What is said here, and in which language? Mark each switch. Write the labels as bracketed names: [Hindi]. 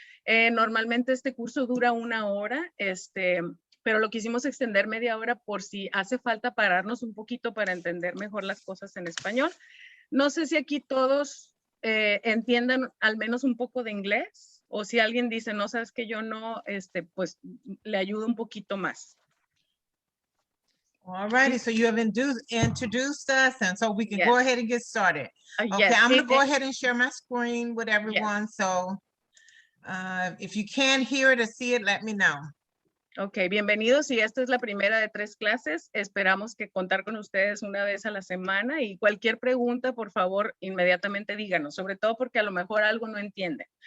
[Spanish] Normalmente este curso dura 1 hora, pero lo quisimos extender media hora por si hace falta pararnos un poquito para entender mejor las cosas en español. No sé si aquí todos entiendan al menos un poco de inglés, o si alguien dice, no, sabes que yo no, pues le ayudo un poquito más. [English] All righty, so you have introduced us, and so we can go ahead and get started. Okay, yes. I'm going to go ahead and share my screen with everyone. Yes. So if you can hear it or see it, let me know. [Spanish] Ok, bienvenidos, y esta es la primera de 3 clases. Esperamos que contar con ustedes una vez a la semana, y cualquier pregunta, por favor, inmediatamente díganos, sobre todo porque a lo mejor algo no entiende.